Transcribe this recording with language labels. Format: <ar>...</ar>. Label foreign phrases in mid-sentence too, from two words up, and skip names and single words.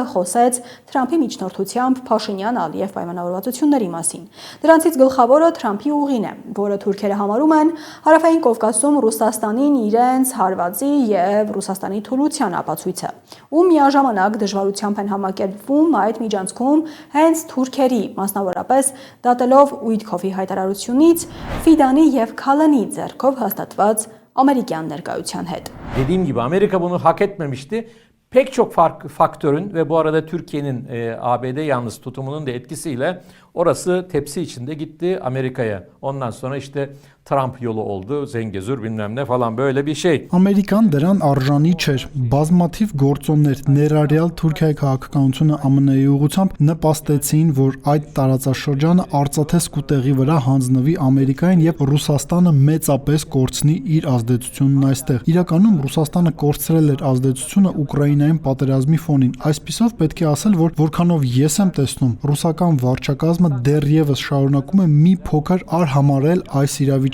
<hy>խոսեց Թրամփի միջնորդությամբ Փաշինյան-Ալիև պայմանավորվածությունների մասին։ Դրանցից գլխավորը Թրամփի ուղին է, որը թուրքերը համարում են Հարավային Կովկասում Ռուսաստանին իրենց հարվածի եւ Ռուսաստանի թուլության ապացույցը։ Ու միաժամանակ դժվարությամբ են համակերպվում այդ միջանցքում հենց թուրքերի, մասնավորապես դատելով Ուիտքոֆի հայտարարությունից Ֆիդանի եւ Քալանի ձեռքով hastատված Amerikan ներկայության հետ.</hy> <tr>Dediğim gibi Amerika bunu hak etmemişti. Pek çok faktörün ve bu arada Türkiye'nin ABD yalnız tutumunun da etkisiyle orası tepsi içinde gitti Amerika'ya. Ondan sonra işte Trump yolu oldu, Zengezur bilmem ne falan böyle bir şey.</tr> <hy>Ամերիկան դրան արժանի չէր։ Բազմաթիվ գործոններ ներառյալ Թուրքիայի քաղաքականությունը ԱՄՆ-ի ուղղությամբ նպաստեցին, որ այդ տարածաշրջանը արծաթե սկուտեղի վրա հանձնվի Ամերիկային եւ Ռուսաստանը մեծապես կորցնի իր ազդեցությունն այստեղ։ Իրականում Ռուսաստանը կորցրել էր ազդեցությունը Ուկրաինային պատերազմի ֆոնին։ Այսպիսով պետք է ասել, որ որքանով ես եմ տեսնում, ռուսական վարչակազմը դեռևս շարունակում է մի փոքր արհամարել այս իրավիճակը։</hy>